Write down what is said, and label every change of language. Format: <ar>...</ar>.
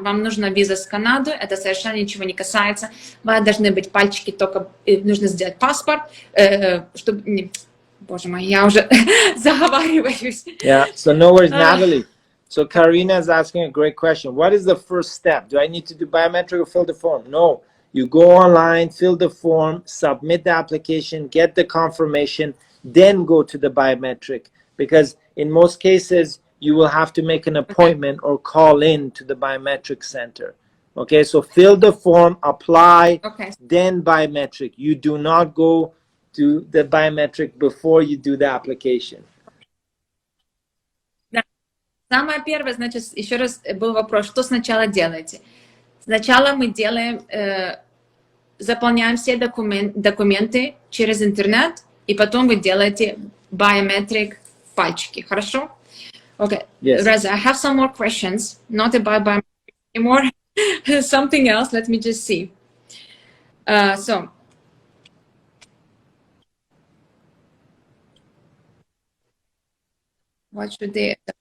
<ru>Вам нужна виза с Канады, это совершенно ничего не касается. У вас должны быть пальчики, только нужно сделать паспорт, чтобы... Боже мой, я уже заговариваюсь.</ru> <en>Yeah, so no worries, Natalie. So Karina is asking a great question. What is the first step? Do I need to do biometric or fill the form? No. You go online, fill the form, submit the application, get the confirmation, then go to the biometric. Because in most cases, you will have to make an appointment or call in to the biometric center. Okay, so fill the form, apply, then biometric. You do not go to the biometric before you do the application.</en> <ru>Самое первое, значит, еще раз был вопрос, что сначала делаете? Сначала мы делаем, заполняем все документы через интернет, и потом вы делаете biometric пальчики, хорошо?</ru> <en>Okay, yes. Reza, I have some more questions, not about biometric anymore, something else, let me just see. So, what should they...</en>